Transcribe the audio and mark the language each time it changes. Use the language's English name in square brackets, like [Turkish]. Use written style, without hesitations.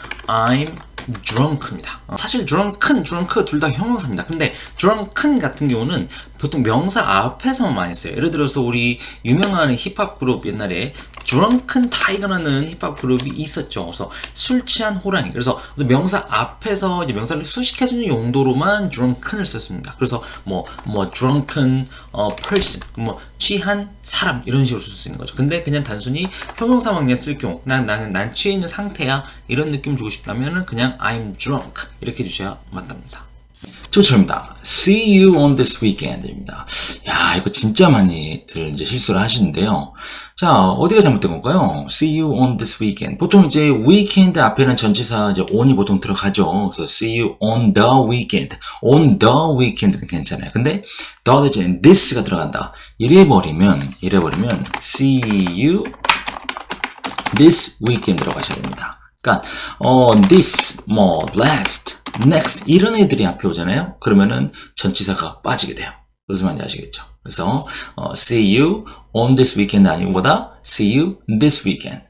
[English] I'm drunk입니다. [Korean] 사실 drunken, drunk 둘 다 형용사입니다. 근데 drunken 같은 경우는 보통 명사 앞에서만 많이 써요. 예를 들어서 우리 유명한 힙합 그룹 옛날에 drunken tiger라는 힙합 그룹이 있었죠. 그래서 술 취한 호랑이. 그래서 명사 앞에서 이제 명사를 수식해주는 용도로만 drunken을 썼습니다. 그래서 뭐 [English] drunken person, [Korean] 취한 사람 이런 식으로 쓸 수 있는 거죠. 근데 그냥 단순히 형용사만 그냥 쓸 경우, 난 취해 있는 상태야 이런 느낌 주고 싶다면은 그냥 [English] I'm drunk [Korean] 이렇게 해주셔야 맞답니다. 조철입니다. [English] See you on this weekend입니다. [Korean] 야, 이거 진짜 많이들 이제 실수를 하시는데요. 자, 어디가 잘못된 건가요? [English] See you on this weekend. [Korean] 보통 이제 weekend 앞에는 전치사 이제 on이 보통 들어가죠. [English] 그래서 see you on the weekend. on the weekend는 [Korean] 괜찮아요. 근데 the 대신에 this가 들어간다. 이래버리면 [English] see you this weekend [Korean] 으로 가셔야 됩니다. 그러니까 this, last, next 이런 애들이 앞에 오잖아요. 그러면은 전치사가 빠지게 돼요. 무슨 말인지 아시겠죠? [English] 그래서 see you on this weekend [Korean] 아니고 보다 [English] see you this weekend.